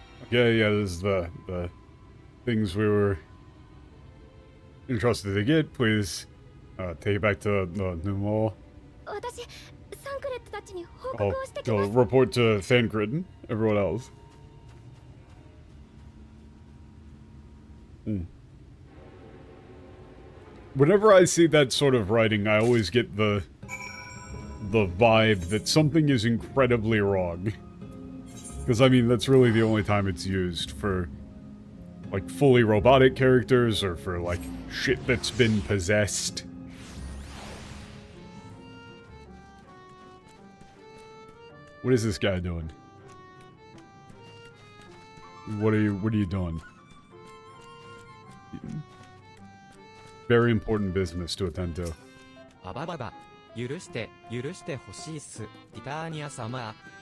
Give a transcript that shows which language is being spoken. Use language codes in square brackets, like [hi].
[en] Yeah, this is the things we were entrusted to get. Please take it back to the new mall. [ja] 私、サンクレットたちに報告 [en] I'll, [ja] をしてきます。 [en] I'll report to Thancred and everyone else. Whenever I see that sort of writing, I always get the vibe that something is incredibly wrong. Because, I mean, that's really the only time it's used for, like, fully robotic characters or for, like, shit that's been possessed. What is this guy doing? What are you doing? Very important business to attend to. [ja] あばばば、許してほしいっす、ティターニア様。